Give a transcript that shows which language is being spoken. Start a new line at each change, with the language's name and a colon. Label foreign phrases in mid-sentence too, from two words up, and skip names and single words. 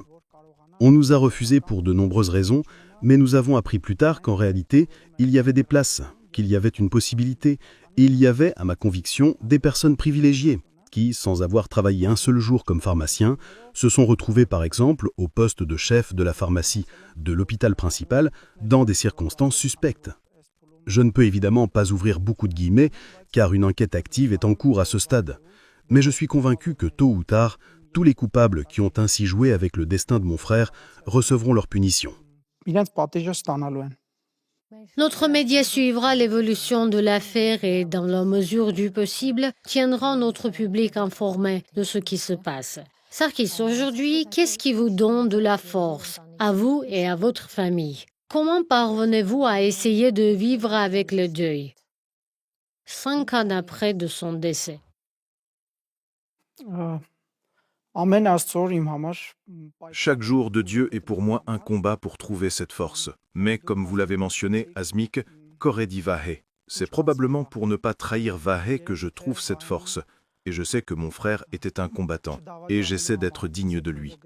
French: On nous a refusé pour de nombreuses raisons, mais nous avons appris plus tard qu'en réalité, il y avait des places, qu'il y avait une possibilité, et il y avait, à ma conviction, des personnes privilégiées qui, sans avoir travaillé un seul jour comme pharmacien, se sont retrouvées par exemple au poste de chef de la pharmacie de l'hôpital principal dans des circonstances suspectes. Je ne peux évidemment pas ouvrir beaucoup de guillemets, car une enquête active est en cours à ce stade. Mais je suis convaincu que tôt ou tard, tous les coupables qui ont ainsi joué avec le destin de mon frère recevront leur punition.
Armenian: իրենց պատիժը ստանալու են։
French: Notre média suivra l'évolution de l'affaire et, dans la mesure du possible, tiendra notre public informé de ce qui se passe. Sarkis, aujourd'hui, qu'est-ce qui vous donne de la force, à vous et à votre famille? Comment parvenez-vous à essayer de vivre avec le deuil 5 ans après de son décès?
Armenian: Ա, Ամեն Աստծո իմ համար
French: Chaque jour de Dieu est pour moi un combat pour trouver cette force. Mais comme vous l'avez mentionné, Asmik, qu'aurait dit Vahe? C'est probablement pour ne pas trahir Vahe que je trouve cette force. Et je sais que mon frère était un combattant. Et j'essaie d'être digne de lui.